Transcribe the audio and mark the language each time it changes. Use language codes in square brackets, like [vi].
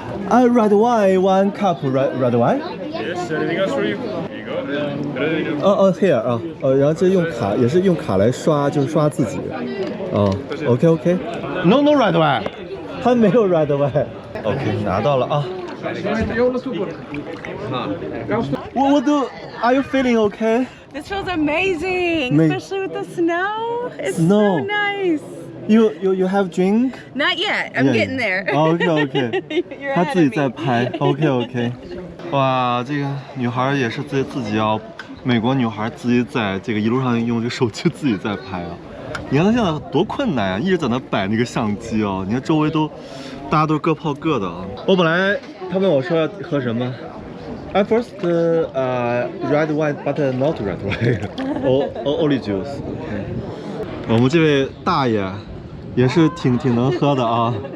[en] red wine, one cup red wine. Yes, anything else for you? Here you go. [zh] Here 然后这用卡也是用卡来刷，就是刷自己。 [en] OK. [zh] No red wine，他没有 red wine。OK， 拿到了啊。 [en] What are you feeling okay? This feels amazing, especially with the snow. It's so nice. You have drink? Not yet. I'm getting there. [zh] OK. 他自己在拍。OK。哇，这个女孩也是自己要，美国女孩自己在这个一路上用这个手机自己在拍啊。你看她现在多困难啊，一直在那摆那个相机啊。你看周围大家都各泡各的啊。我本来他问我说要喝什么 ， I first red wine but not red wine, only juice。我们这位大爷也是挺能喝的啊。